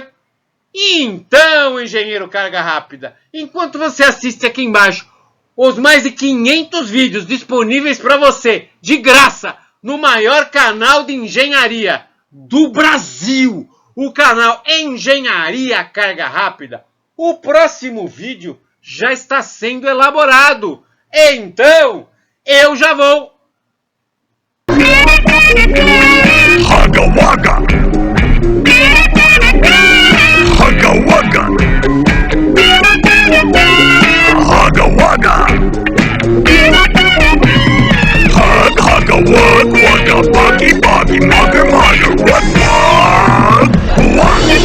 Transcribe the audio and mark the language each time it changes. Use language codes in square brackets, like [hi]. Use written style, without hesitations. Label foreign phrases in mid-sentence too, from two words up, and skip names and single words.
[pt] E então, Engenheiro Carga Rápida, enquanto você assiste aqui embaixo os mais de 500 vídeos disponíveis para você, de graça, no maior canal de engenharia do Brasil, o canal Engenharia Carga Rápida, o próximo vídeo já está sendo elaborado. Então, eu já vou. Hugga Wugga! Hugga Wugga! Hugga Wugga! Hugga Wugga Wugga Buggy Buggy Mugger Mugger Wugg Wugg!